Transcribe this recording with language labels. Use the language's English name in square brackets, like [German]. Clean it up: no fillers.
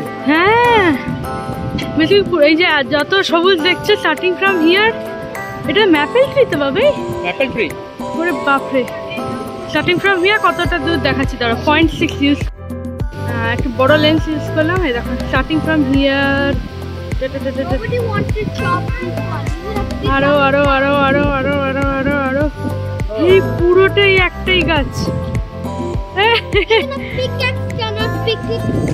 [Bangla] হ্যাঁ, এই যে যত সবুজ দেখছে [English] starting from here, [Bangla] এটা ম্যাপেল ট্রি তো বাবা? [English] Maple tree. [Bangla] ওরে বাপরে, [English] starting from here [Bangla] কতটা দূর দেখাচ্ছি তারা। 0.6 ইউজ, একটু বড় লেন্স ইউজ করলাম। এই দেখুন, [English] Starting from here Nobody wants to chop this one. [Bangla] আরো আরো আরো আরো আরো আরো আরো আরো এই পুরোটাই একটাই গাছ। [English] Even a pickaxe cannot pick it.